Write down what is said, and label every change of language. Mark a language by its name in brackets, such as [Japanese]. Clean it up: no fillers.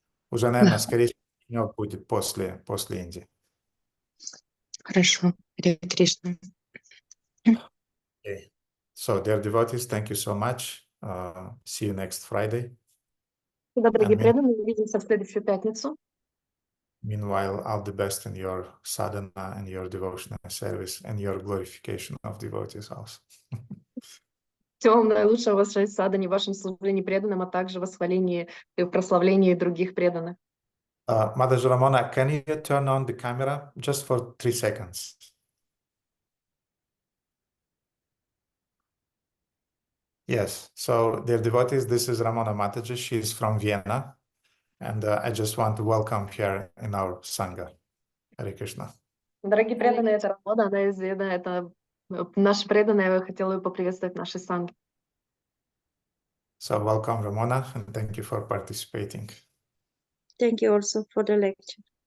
[Russian] Уже, наверное, скорее всего, будет после Индии. Хорошо. Харе Кришна. [English] Okay. So, dear devotees, thank you so much. See you next Friday. [Russian] Да, дорогие преданные, увидимся в следующую пятницу. [English] Meanwhile, all the best in your sadhana and your devotional service and your glorification of devotees also. [Russian] Всего вам наилучшего в вашей садхане, в вашем служении преданным, а также в восхвалении и в прославлении других преданных. [English] Mother Ramona, can you turn on the camera just for 3 seconds? Yes. So, dear devotees, this is Ramona Mataji. She is from Vienna. And I just want to welcome her in our Sangha. Hare Krishna. [Russian] Дорогие преданные, это Рамона, она из Вены, это наша преданная, я хотела ее поприветствовать в нашей санге. [English] So, welcome, Ramona, and thank you for participating. Thank you also for the lecture.